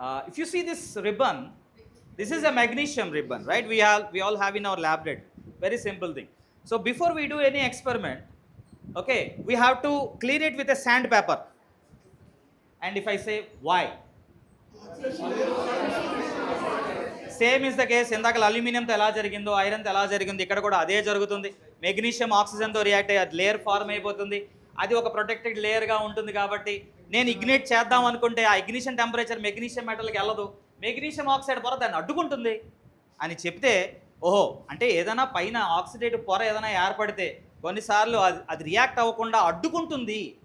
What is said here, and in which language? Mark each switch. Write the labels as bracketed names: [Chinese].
[English] If you see this ribbon, this is a magnesium ribbon, right? we all have in our laboratory. Very simple thing. So before we do any experiment, okay, we have to clean it with a sandpaper. And if I say why, same is the case. [Telugu] ఇందాక అల్యూమినియంతో ఎలా జరిగిందో ఐరన్తో ఎలా జరిగిందో ఇక్కడ కూడా అదే జరుగుతుంది. Magnesium ఆక్సిజన్తో react అయ్యి అది లేయర్ ఫార్మ్ అయిపోతుంది. అది ఒక ప్రొటెక్టెడ్ లేయర్గా ఉంటుంది. కాబట్టి నేను ఇగ్నేట్ చేద్దాం అనుకుంటే ఆ ఇగ్నిషన్ టెంపరేచర్ మెగ్నీషియం మెటల్కి వెళ్ళదు. మెగ్నీషియం ఆక్సైడ్ పొర దాన్ని అడ్డుకుంటుంది అని చెప్తే, ఓహో అంటే ఏదైనా పైన ఆక్సిడేటివ్ పొర ఏదైనా ఏర్పడితే కొన్నిసార్లు అది రియాక్ట్ అవ్వకుండా అడ్డుకుంటుంది.